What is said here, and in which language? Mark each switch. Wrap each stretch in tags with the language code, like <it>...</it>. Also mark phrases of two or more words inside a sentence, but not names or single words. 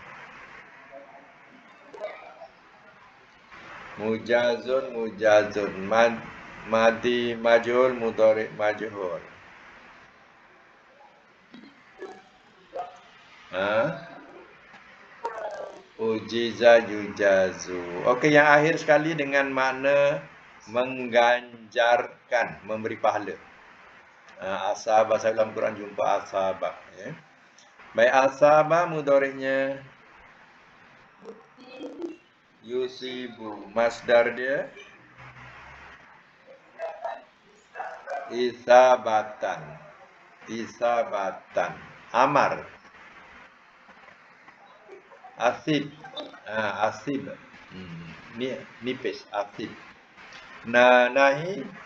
<ar>مُجازٌ، مُجازٌ. ماضٍ مجهول، مضارع مجهول. أُجيزَ يُجازُ.</ar> <ms>Okey, yang akhir sekali dengan makna mengganjarkan, memberi pahala. Asabah, saya dalam Quran jumpa asabah. Ya. Baik, asabah mudhari'nya yusibu. Masdar dia isabatan.</ms> <ar>إصابةً. أمر. أصِب. أصِب. Nipis. أصِب. نهي.</ar>